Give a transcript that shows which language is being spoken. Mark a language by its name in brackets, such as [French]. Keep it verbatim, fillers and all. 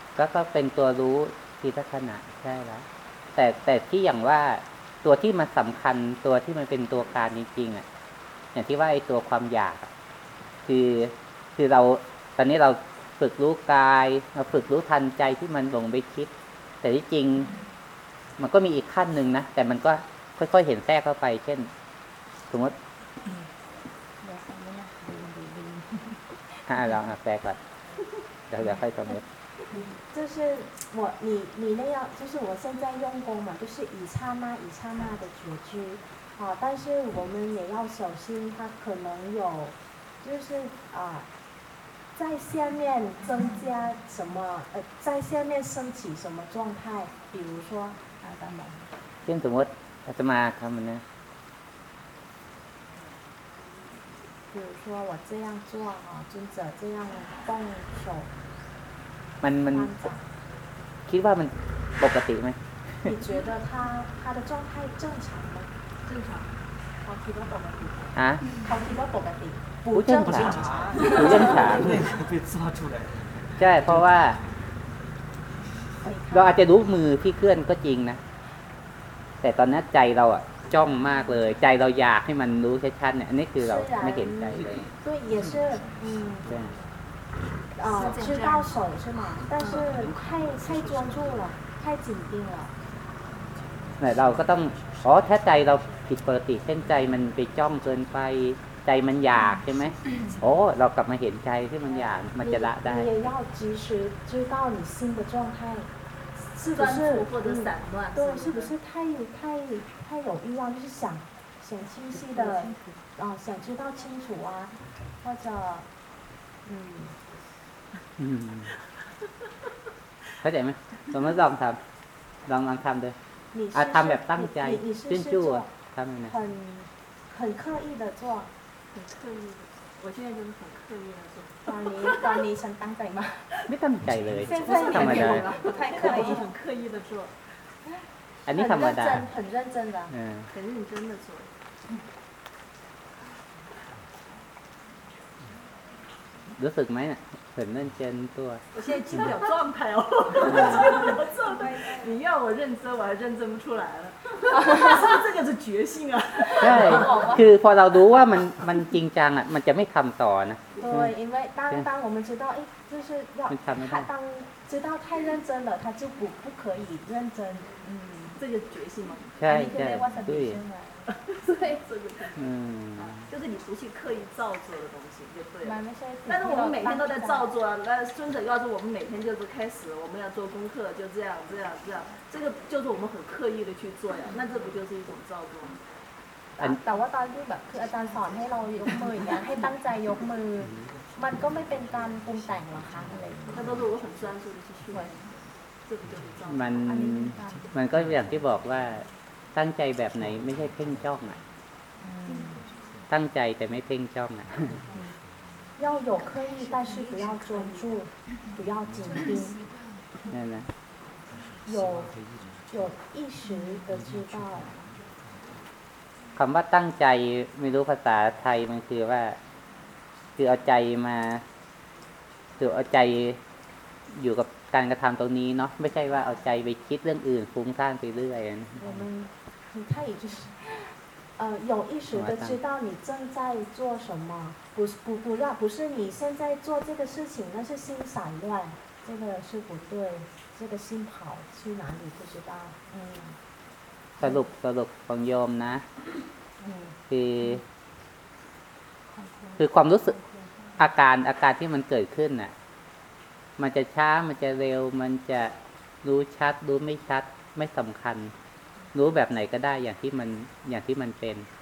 [Thai] ก็ก็เป็นตัวรู้ทีละขณะใช่แล้วแต่แต่ที่อย่างว่าตัวที่มันสำคัญตัวที่มันเป็นตัวการจริงๆอ่ะอย่างที่ว่าไอ้ตัวความอยากคือคือเราตอนนี้เราฝึกรู้กายมาฝึกรู้ทันใจที่มันหลงไปคิดแต่ที่จริงมันก็มีอีกขั้นหนึ่งนะแต่มันก็ค่อยๆเห็นแทรกเข้าไปเช่นสมมติอ่าลองแทรกก่อนเดี๋ยวค่อยสมมติ [Chinese] 就是我你你那样就是我现在用功嘛就是一刹那一刹那的觉知啊但是我们也要小心它可能有就是啊在下面增加什么？呃，在下面升起什么状态？比如说，啊，咱们先怎么？怎么？他们呢？比如说我这样做啊，尊者这样动手， [Thai] มันมันคิดว่ามันปกติไหม [Chinese] 你觉得他他的状态正常吗？正常。 [Thai] เขาคิดว่าปกติ [Chinese] 啊？ [Thai] เขาคิดว่าปกติ [Chinese] 不正常，不正常。那个被抓出来。 [Thai] ใช่เพราะว่าเราอาจจะรู้มือที่เคลื่อนก็จริงนะแต่ตอนนั้นใจเราอ่ะจ้องมากเลยใจเราอยากให้มันรู้ชัดๆเนี่ยอันนี้คือเราไม่เห็นใจเลย [Chinese] 对也是嗯对啊知道手是吗但是太太专注了太紧盯了 [Thai] เนี่ยเราก็ต้องอ๋อถ้าใจเราผิดปกติเช่นใจมันไปจ้องเกินไปใจมันอยากใช่ไหมโอ้เรากลับมาเห็นใจที่มันอยากมันจะละได้ [Chinese] 你也要及时知道你心的状态是不是或者散乱？对，是不是太太太有欲望，就是想想清晰的，啊，想知道清楚啊，或者，嗯， [Thai] 嗯，เข้าใจไหมเรามาลองทำลองลองทำดูอ่ะทำแบบตั้งใจ [Chinese] 专注 [Thai] อ่ะทำยังไง [Chinese] 很很刻意的做，很刻意。我现在就是很刻意的做。 [Thai] ตอนนี้ตอนนี้ฉันตั้งใจมาก ไม่ตั้งใจเลย เส้นเส้น ธรรมดา [Chinese] 太刻意很刻意的做 [Thai] อันนี้ธรรมดา [Chinese] 很认真的嗯很认真的做 [Thai] รู้สึกไหมน่ะ [Chinese] 很认真 [Thai] ตัว [Chinese] 我现在进不了状态哦状态你要我认真我还认真不出来了这就是决心啊 [Thai] ใช่คือพอเรารู้ว่ามันมันจริงจังอ่ะมันจะไม่ทำต่อนะ [Chinese] 对，因为当当我们知道，哎，就是要他当知道太认真了，他就不不可以认真，嗯，这个决心嘛，对对对，对这个，嗯，就是你不去刻意造作的东西就对了。但是我们每天都在造作啊，那尊者告诉我们每天就是开始我们要做功课，就这样这样这样，这个就是我们很刻意的去做呀，那这不就是一种造作吗？ [Thai] แต่ว่าตอนที่แบบคืออาจารย์สอนให้เรายกมืออย่างเงี้ยให้ตั้งใจยกมือมันก็ไม่เป็นการปรุงแต่งหรอกค่ะอะไร ถ้าเรารู้ว่าผมสั้นสุดที่ช่วย มันมันก็อย่างที่บอกว่าตั้งใจแบบไหนไม่ใช่เพ่งจ้องอ่ะตั้งใจแต่ไม่เพ่งจ้องอ่ะ [Chinese] 要有刻意但是不要专注不要紧盯 [Thai] นั่นนะ [Chinese] 有有意识的知道 [Thai] คำว่าตั้งใจไม่รู้ภาษาไทยมันคือว่าคือเอาใจมาคือเอาใจอยู่กับการกระทำตรงนี้เนาะไม่ใช่ว่าเอาใจไปคิดเรื่องอื่นฟุ้งซ่านไปเรื่อยนะ [Chinese] 我们你看也就是呃有意识的知道你正在做什么不是不不让不是你现在做这个事情那是心散乱这个是不对这个心跑去哪里不知道嗯 [Thai] สรุปสรุปของโยมนะคือคือความรู้สึกอาการอาการที่มันเกิดขึ้นน่ะมันจะช้ามันจะเร็วมันจะรู้ชัดรู้ไม่ชัดไม่สำคัญรู้แบบไหนก็ได้อย่างที่มันอย่างที่มันเป็น